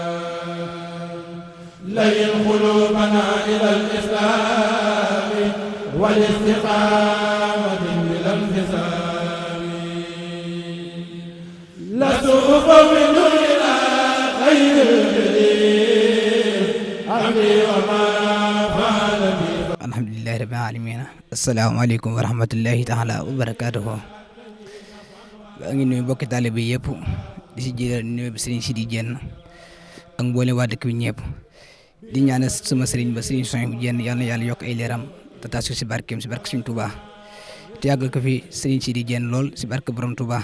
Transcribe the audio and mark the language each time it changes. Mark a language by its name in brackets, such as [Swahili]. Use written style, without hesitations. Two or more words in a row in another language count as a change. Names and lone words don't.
[Arabic] ارتقاء لين قلوبنا إلى الإسلام والاستقامة بلا انفصام لست أفوض إلى خير الجليل أمري وما فعل بي. الحمد لله رب العالمين. السلام عليكم ورحمة الله تعالى وبركاته. [Wolof] maa ngi nuyu mbokki taalibe bi yëpp di si jël nuyu bi Serigne Sidi Diène ak mboolem waa dëkk bi ñëpp di ñaanal sama Serigne ba Serigne Souhaïbou Diène yal na yàlla yokk ay leeram te taas ko si barkeem si barke Serigne Touba te yàggal ko fi Serigne Sidi Diène lool si barke borom Touba.